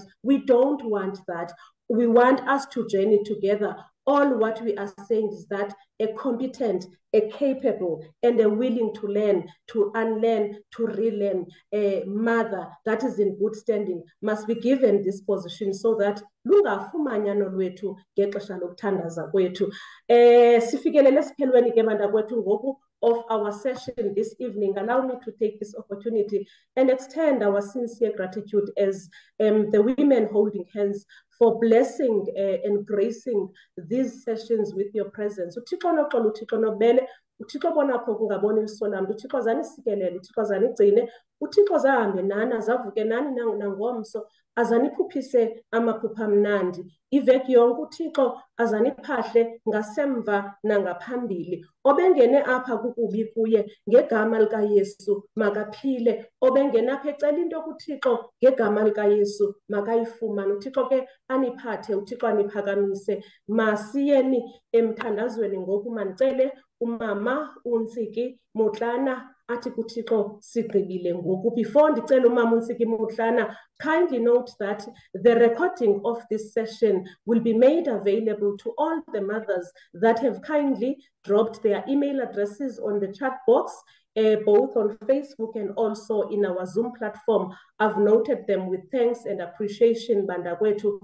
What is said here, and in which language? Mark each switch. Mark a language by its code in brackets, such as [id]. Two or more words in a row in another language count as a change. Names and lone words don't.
[en] We don't want that. We want us to journey together. All what we are saying is that a competent, a capable, and a willing to learn, to unlearn, to relearn, a mother that is in good standing must be given this position so that [xh] lungafumanyano lwethu ngexesha lokuthandaza kwethu. Sifikelele siphelweni ke bandakwetu ngoku [en] of our session this evening, allow me to take this opportunity and extend our sincere gratitude as the women holding hands for blessing and gracing these sessions with your presence. [xh] uThixo noxolo, uThixo nobele, uThixo bonapho kungaboni isolamntu, uThixo zanisikelele, uThixo zanigcine, uThixo zahambe nani, azavuke nani nangomso, azaniphuphise amaphupha amnandi. Iveki yonke uThixo azaniphahle ngasemva nangaphambili. Obengene apha kukubi kuye ngegama likaYesu makaphile. Obengene apha ecela into kuThixo ngegama likaYesu makayifumane. uThixo ke aniphathe, uThixo aniphakamise. Masiyeni emthandazweni ngoku mandicele umama uNtsiki Motlana athi kuThixo sigqibile ngoku. Before ndicela umama uNtsiki Motlana, [en] kindly note that the recording of this session will be made available to all the mothers that have kindly dropped their email addresses on the chat box, both on Facebook and also in our Zoom platform. I've noted them with thanks and appreciation, Bandagwetu.